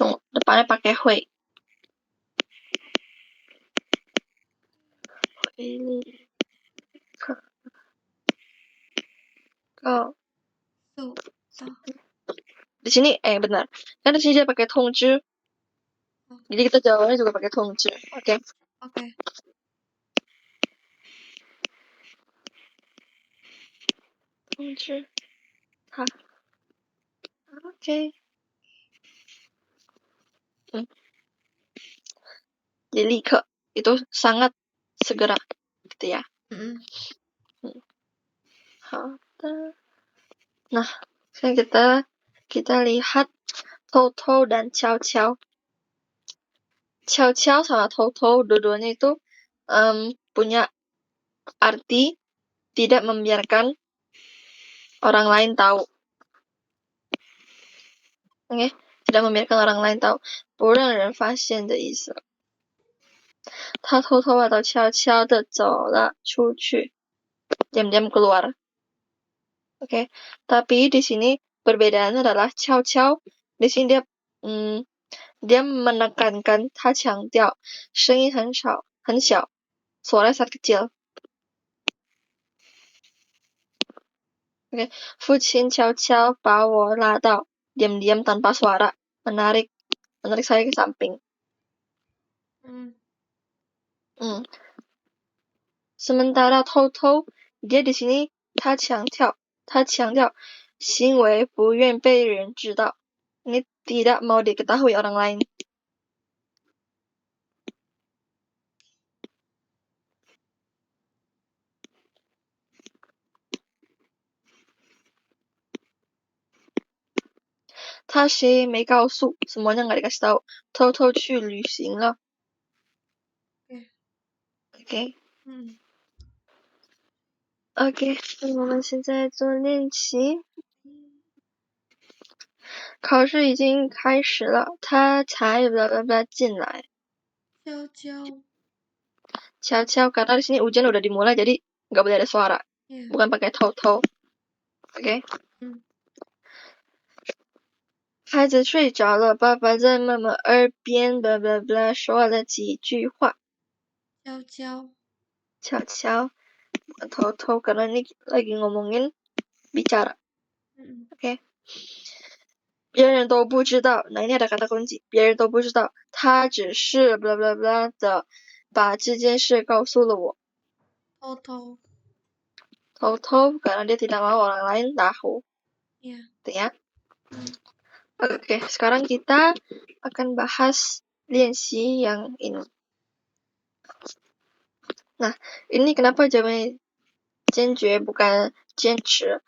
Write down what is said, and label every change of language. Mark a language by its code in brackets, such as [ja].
[id] depannya pakai [zh] 会立刻告诉他。 [id] Di sini benar. Kan di sini dia pakai 通知. Jadi kita jawabannya juga pakai 通知. Oke. Oke. [zh] 通知他. [id] Oke. Jadi 立刻 itu sangat segera gitu ya. Hada. Nah, sekarang kita lihat Toto dan Chow Chow. Chow Chow sama Toto dua-duanya itu punya arti tidak membiarkan orang lain tahu. Oke, tidak membiarkan orang lain tahu. [zh] 不让人发现的意思。他偷偷 [id] atau [zh] 悄悄地走了出去。 [id] diam-diam keluar. Oke, tapi di sini perbedaannya adalah 悄悄 di sini dia menekankan [zh] 他强调声音很小 [id] suara sangat kecil. Oke, [zh] 父亲悄悄把我拉到 [id] diam-diam tanpa suara menarik saya ke samping. [zh] Sementara 偷偷 [id] dia di sini [zh] 他强调行为不愿被人知道. [id] Ini tidak mau diketahui orang lain. Ta [zh] 谁没告诉 [id] semuanya nggak dikasih tahu. [zh] 偷偷去旅行了. [id] OK. [zh] OK， 那我们现在做练习。考试已经开始了，他才进来。 [id] 悄悄 karena di sini ujian udah dimulai jadi nggak boleh ada suara. Bukan pakai 偷偷。 OK。 [zh] 孩子睡着了，爸爸在妈妈耳边说了几句话。 [id] 悄悄 偷偷 karena ini lagi ngomongin bicara. Oke. [zh] 别人都不知道 [id] nah ini ada kata kunci [zh] 别人都不知道他只是的把这件事告诉了我。 [id] 偷偷 karena dia tidak mau orang lain tahu. Gitu ya. Oke, sekarang kita akan bahas lianxi yang ini. Nah, ini kenapa jawabannya jianjue bukan jianchi?